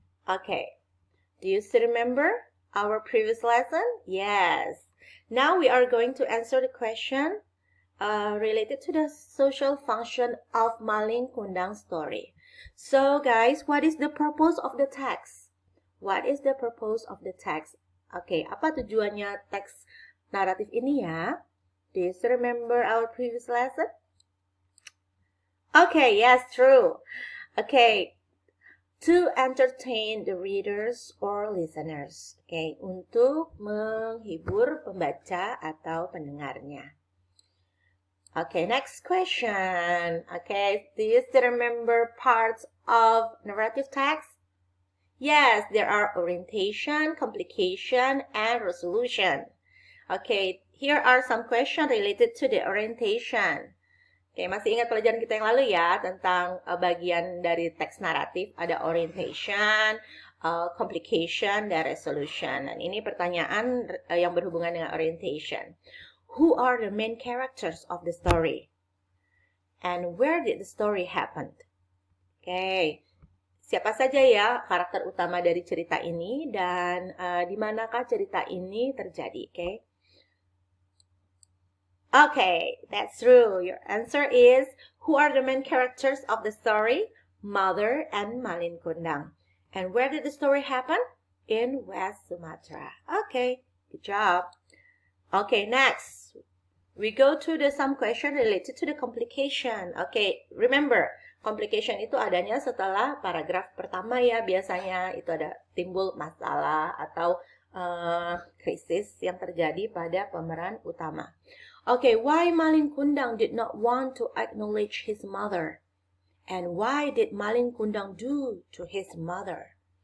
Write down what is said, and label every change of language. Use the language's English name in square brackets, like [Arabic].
[English] Okay, do you still remember our previous lesson? Yes. Now we are going to answer the question related to the social function of Maling Kundang story. So guys, what is the purpose of the text? What is the purpose of the text? [Indonesian] Oke, apa tujuannya teks naratif ini ya? [English] Do you still remember our previous lesson? Okay, yes, true. Okay, to entertain the readers or listeners. Okay, untuk menghibur pembaca atau pendengarnya. Okay, next question. Okay, do you still remember parts of narrative text? Yes, there are orientation, complication, and resolution. Okay, here are some questions related to the orientation. [Indonesian] Oke, masih ingat pelajaran kita yang lalu ya tentang bagian dari teks naratif, ada orientation, complication, dan resolution. Dan ini pertanyaan yang berhubungan dengan orientation. [English] Who are the main characters of the story? And where did the story happen? [Indonesian] Oke, siapa saja ya karakter utama dari cerita ini dan di manakah cerita ini terjadi? Oke. [English] Okay, that's true. Your answer is, who are the main characters of the story? Mother and Malin Kundang. And where did the story happen? In West Sumatra. Okay, good job. Okay, next. We go to some question related to the complication. Okay, remember, [Indonesian] complication itu adanya setelah paragraf pertama ya. Biasanya itu ada timbul masalah atau krisis yang terjadi pada pemeran utama. [English] Okay, why Malin Kundang did not want to acknowledge his mother? And why did Malin Kundang do to his mother?